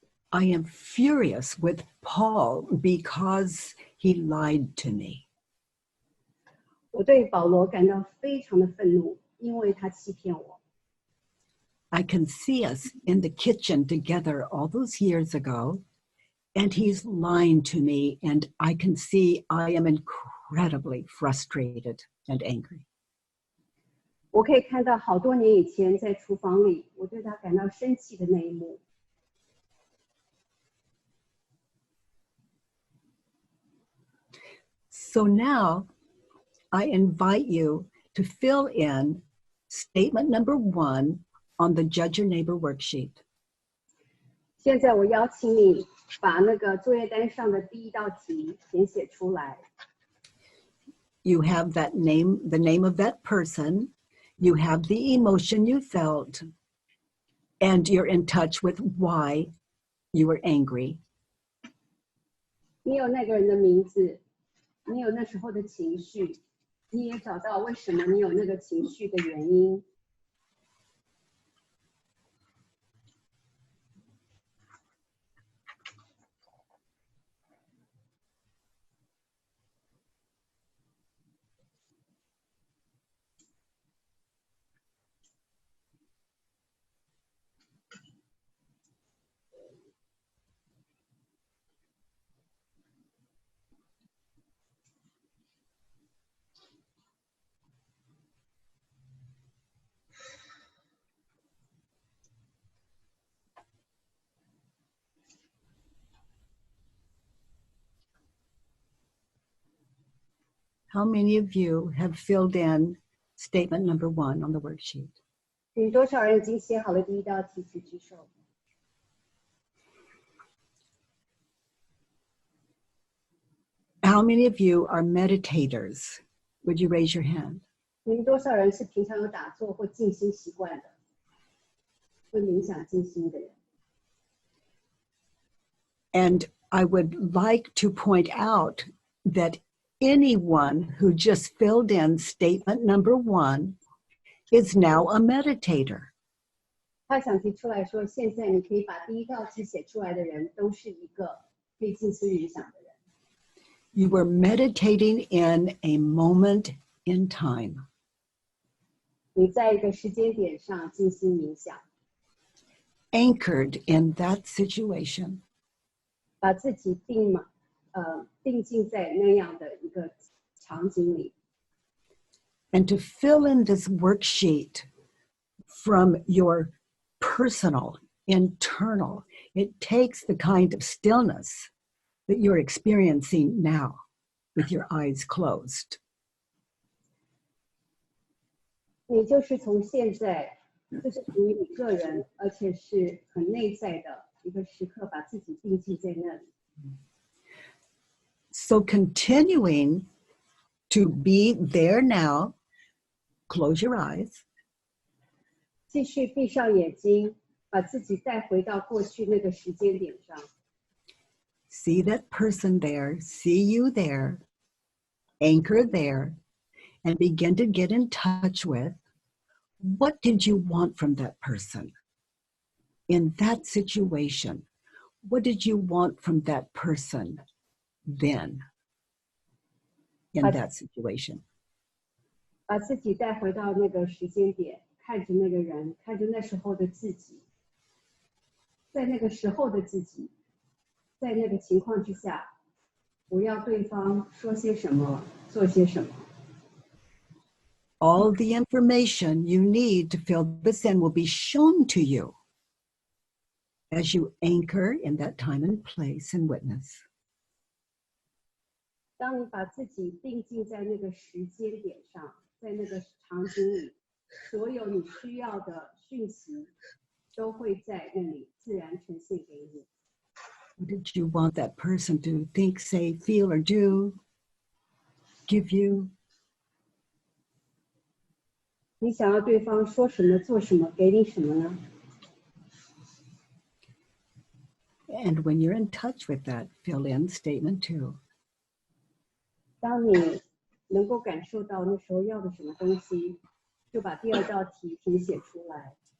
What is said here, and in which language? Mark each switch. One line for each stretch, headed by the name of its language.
English: I am furious with Paul because he lied to me.
Chinese: 我对保罗感到非常的愤怒，因为他欺骗我。
English: I can see us in the kitchen together all those years ago, and he's lying to me, and I can see I am incredibly frustrated and angry.
Chinese: 我可以看到好多年以前在厨房里，我对他感到生气的那一幕。
English: So now I invite you to fill in statement number 1 on the Judge Your Neighbor worksheet.
Chinese: 现在我邀请你把那个作业单上的第一道题填写出来。
English: You have that name, the name of that person, you have the emotion you felt, and you're in touch with why you were angry.
Chinese: 你有那个人的名字，你有那时候的情绪，你也找到为什么你有那个情绪的原因。
English: How many of you have filled in statement number 1 on the worksheet?
Chinese: 有多少人已经写好了第一道题，请举手。
English: How many of you are meditators? Would you raise your hand?
Chinese: 你们多少人是平常有打坐或静心习惯的，会冥想静心的人？
English: And I would like to point out that anyone who just filled in statement number 1 is now a meditator.
Chinese: 他想提出来说，现在你可以把第一道题写出来的人，都是一个可以静思冥想的人。
English: You were meditating in a moment in time.
Chinese: 你在一个时间点上静心冥想，
English: Anchored in that situation.
Chinese: 把自己定睛在那样的一个场景里。
English: And to fill in this worksheet from your personal, internal, it takes the kind of stillness that you're experiencing now with your eyes closed.
Chinese: 你就是从现在，这是属于你个人，而且是很内在的一个时刻，把自己定睛在那里。
English: So continuing to be there now, close your eyes.
Chinese: 继续闭上眼睛，把自己带回到过去那个时间点上。
English: See that person there, see you there, anchor there, and begin to get in touch with what did you want from that person? In that situation, what did you want from that person then? In that situation.
Chinese: 把自己带回到那个时间点，看着那个人，看着那时候的自己，在那个时候的自己，在那个情况之下，我要对方说些什么，做些什么。
English: All the information you need to fill this in will be shown to you as you anchor in that time and place and witness.
Chinese: 当你把自己定睛在那个时间点上，在那个场景里，所有你需要的讯息都会在那里自然呈现给你。
English: What did you want that person to think, say, feel, or do? Give you?
Chinese: 你想要对方说什么、做什么、给你什么呢？
English: And when you're in touch with that, fill in statement 2.
Chinese: 当你能够感受到那时候要的什么东西，就把第二道题填写出来。